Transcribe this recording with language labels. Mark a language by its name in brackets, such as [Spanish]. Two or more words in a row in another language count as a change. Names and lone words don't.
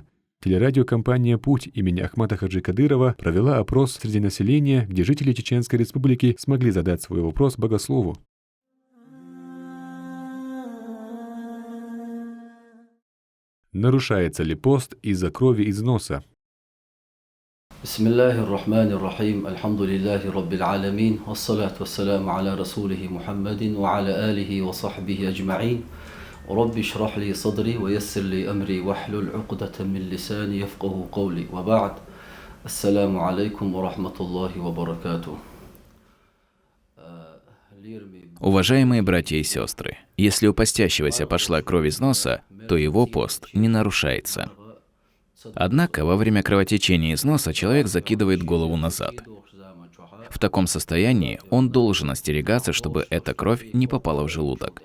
[Russian] Телерадиокомпания «Путь» имени Ахмата Хаджи Кадырова провела опрос среди населения, где жители Чеченской Республики смогли задать свой вопрос богослову. Нарушается ли пост из-за крови из носа? [Arabic] بسم الله الرحمن الرحيم الحمد لله رب العالمين والصلاة والسلام على رسوله محمد وعلى آله وصحبه أجمعين. رب اشرح لي صدري ويسر لي أمري واحلل عقدة من لساني يفقه قولي وبعد السلام عليكم ورحمة الله وبركاته. [Russian] Уважаемые братья и сестры, если у постящегося пошла кровь из носа, то его пост не нарушается. Однако во время кровотечения из носа человек закидывает голову назад. В таком состоянии он должен остерегаться, чтобы эта кровь не попала в желудок.